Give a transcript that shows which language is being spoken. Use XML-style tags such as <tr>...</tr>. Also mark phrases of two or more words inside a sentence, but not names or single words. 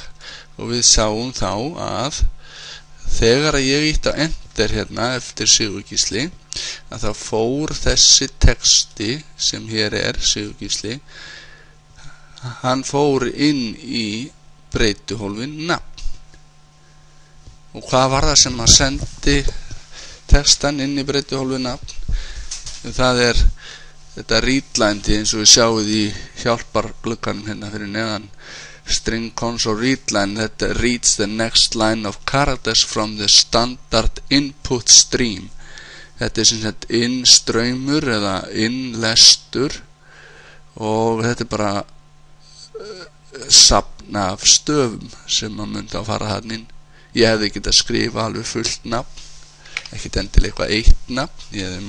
<is>Og við sjáum þá að þegar ég ítti á enter hérna eftir Sigurgísli, að þá fór þessi texti sem hér er Sigurgísli, hann fór inn í breytuhólfin nafn. Og hvað var það sem að sendi textan inn í breytuhólfin nafn? Það er þetta readline eins og við sjáum í hjálparglugganum hérna fyrir neðan,</is> <en>string console readline that reads the next line of characters from the standard input stream.</en> <is>Þetta er sem sagt innstraumur eða innlestur, og þetta er bara safn af stöfum sem maður myndi að fara þarna inn. Ég hefði getað að skrifa alveg fullt nafn, ekkert endilega eitthvað eitt nafn, ég hefði</is>